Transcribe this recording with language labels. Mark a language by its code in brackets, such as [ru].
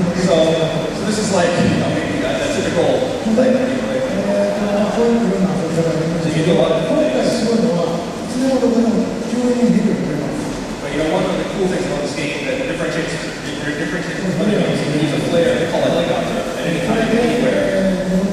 [en] So this is like, maybe a typical, like, so you can do a lot of different things. [ja] すごいのは、いつでもどこでも急に出てくれます。 [en] But one of the cool things about this game that differentiates from other games, you can use a flare, they call it a helicopter, at any time, anywhere.